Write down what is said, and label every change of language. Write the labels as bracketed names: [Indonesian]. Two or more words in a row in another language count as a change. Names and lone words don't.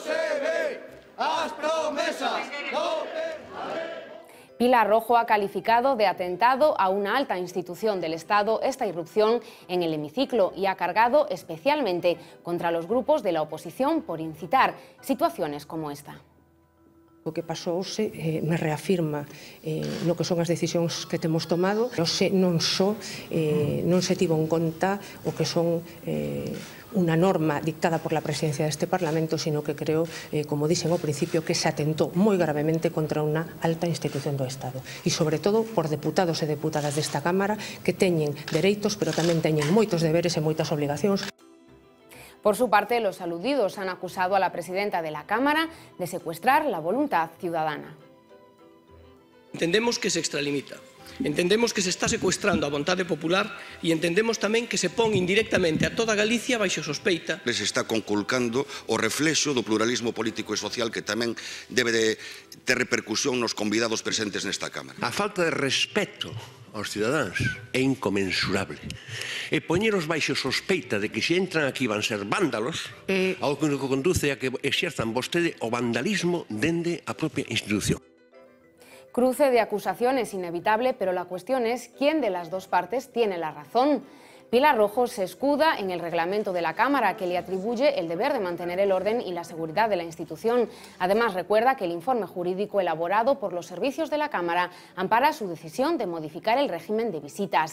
[Spanish] Pilar Rojo ha calificado de atentado a una alta institución del Estado esta irrupción en el hemiciclo y ha cargado especialmente contra los grupos de la oposición por incitar situaciones como esta. [Galician] O que pasou hoxe me reafirma no que son as decisións que temos tomado. Hoxe non se tivo en conta o que son unha norma dictada por [Spanish] la presidencia [Galician] deste Parlamento, sino que creo, como dixen ao principio, que se atentou moi gravemente contra unha alta institución do Estado e, sobre todo, por deputados e deputadas desta Cámara que teñen dereitos, pero tamén teñen moitos deberes e moitas obligacións. [Spanish] Por su parte, los aludidos han acusado a la presidenta de la Cámara de secuestrar la voluntad ciudadana. [Galician] Entendemos que se extralimita. Entendemos que se está secuestrando a vontade popular e entendemos tamén que se pon indirectamente a toda Galicia baixo sospeita. Les está conculcando o reflexo do pluralismo político e social que tamén debe de ter repercusión nos convidados presentes nesta Cámara. A falta de respeto aos cidadáns é inconmensurable. E poñeros baixo sospeita de que se entran aquí van ser vándalos é algo que conduce a que exerzan vostede o vandalismo dende a propia institución. [Spanish] Cruce de acusaciones inevitable, pero la cuestión es quién de las dos partes tiene la razón. Pilar Rojo se escuda en el reglamento de la Cámara, que le atribuye el deber de mantener el orden y la seguridad de la institución. Además, recuerda que el informe jurídico elaborado por los servicios de la Cámara ampara su decisión de modificar el régimen de visitas.